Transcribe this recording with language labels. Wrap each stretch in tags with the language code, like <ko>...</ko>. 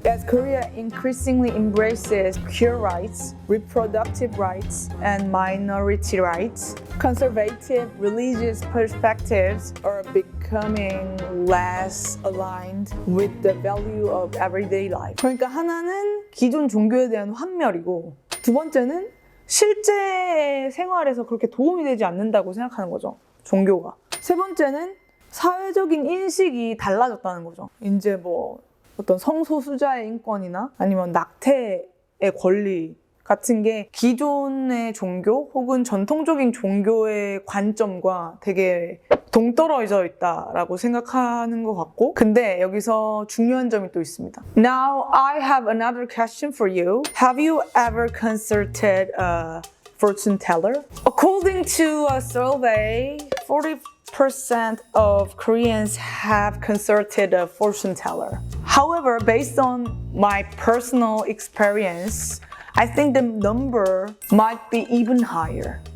<en>As Korea increasingly embraces queer rights, reproductive rights, and minority rights, conservative religious perspectives are becoming less aligned with the value of everyday life.</en> <ko>그러니까 하나는 기존 종교에 대한 환멸이고, 두 번째는 실제 생활에서 그렇게 도움이 되지 않는다고 생각하는 거죠. 종교가. 세 번째는 사회적인 인식이 달라졌다는 거죠. 이제 뭐 어떤 성소수자의 인권이나 아니면 낙태의 권리 같은 게 기존의 종교 혹은 전통적인 종교의 관점과 되게 동떨어져 있다라고 생각하는 것 같고, 근데 여기서 중요한 점이 또 있습니다.</ko> <en>Now I have another question for you. Have you ever consulted a fortune teller? According to a survey, 40% of Koreans have consulted a fortune teller. However, based on my personal experience, I think the number might be even higher.</en>